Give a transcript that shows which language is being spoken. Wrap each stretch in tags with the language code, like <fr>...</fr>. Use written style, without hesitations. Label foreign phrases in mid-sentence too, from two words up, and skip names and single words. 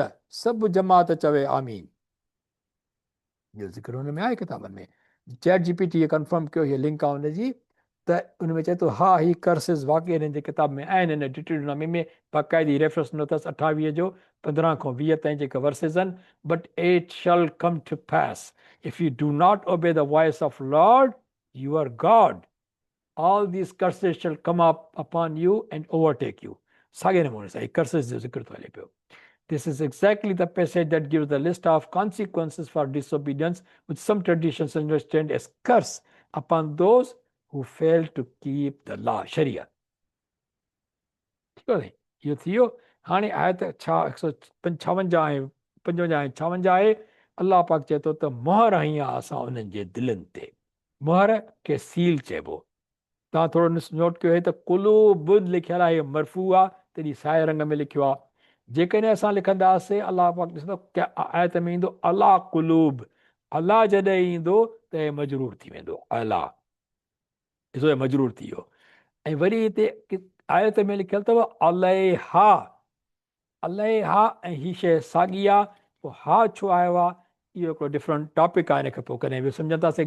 <sd>सभु जमात चवे आमीन। इहो ज़िक्र हुन में आहे किताबनि में। चैट जी पी टी कंफर्म कयो, हीअ लिंक आहे हुनजी, त उन में चए थो हा ही कर्सिस वाक़ई हिननि जे किताब में आहिनि। हिन डिटेलनामी में बाक़ाइदी रेफरेंस ॾिनो अथसि 28 जो 15 खां 20 ताईं जेके वर्सेस आहिनि।</sd> <en>But it shall come to pass if you do not obey the voice of Lord your God, all these curses shall come up upon you and overtake you.</en> <sd>साॻे नमूने सां कर्सेस जो ज़िक्र थो हले पियो।</sd> <en>This is exactly the passage that gives the list of consequences for disobedience, which some traditions understand as curse upon those who fail to keep the law, Sharia.</en> <hi>ठीक है,</hi> <sd>इहो थी वियो। हाणे आयत छा 156 ऐं 55 ऐं 56 आहे। अलाह पाक चए थो त मोहर हई आहे असां उन्हनि जे दिलनि ते। मोहर खे सील चइबो। तव्हां थोरो नोट कयो त कुलूब लिखियलु आहे, मरफू आहे, तॾहिं साए रंग में लिखियो आहे। जेकॾहिं असां लिखंदासीं, अलाह पाक ॾिसंदो आयत में ईंदो</sd> <ar>على قلوب,</ar> <sd>अलाह जॾहिं ईंदो त हे मजरूर थी वेंदो, अला ॾिसो मजरूर थी वियो। ऐं वरी हिते आयत में लिखियलु अथव अलहा, अलहा, ऐं ही शइ साॻी आहे। पोइ हा छो आयो आहे, इहो हिकिड़ो</sd> <en>different topic</en> <sd>आहे। हिनखे पोइ कॾहिं बि सम्झंदासीं।</sd>